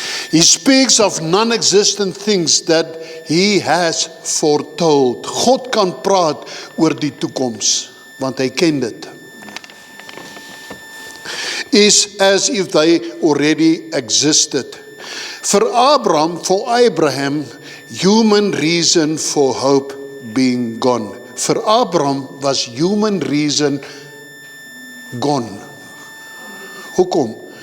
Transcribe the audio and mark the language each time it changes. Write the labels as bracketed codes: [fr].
[en] He speaks of non-existent things that he has foretold. [af] God kan praat oor die toekoms, want hy ken dit. [en] Is as if they already existed. For Abraham, human reason for hope being gone. For Abraham was human reason gone. [af] Hoekom?